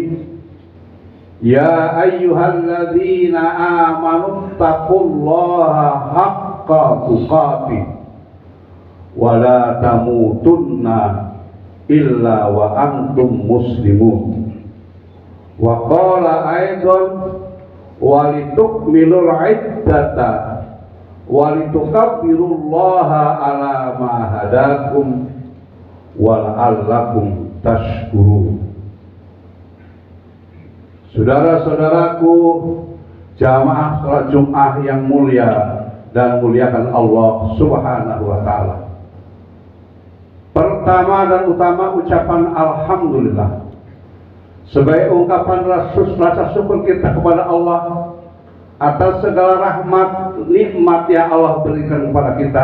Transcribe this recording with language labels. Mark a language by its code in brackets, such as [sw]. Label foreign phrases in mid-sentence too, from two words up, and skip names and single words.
[ar] يا أيها الذين آمنوا اتقوا الله حق تقاته ولا تموتن إلا وأنتم مسلمون. وقال أيضا ولتكملوا العدة ولتكبروا الله على ما هداكم ولعلكم تشكرون. [id] Saudara-saudaraku, jamaah salat Jumat yang mulia dan muliakan Allah [ar] سبحانه وتعالى. [id] Pertama dan utama ucapan alhamdulillah sebagai ungkapan rasa syukur kita kepada Allah atas segala rahmat nikmat yang Allah berikan kepada kita.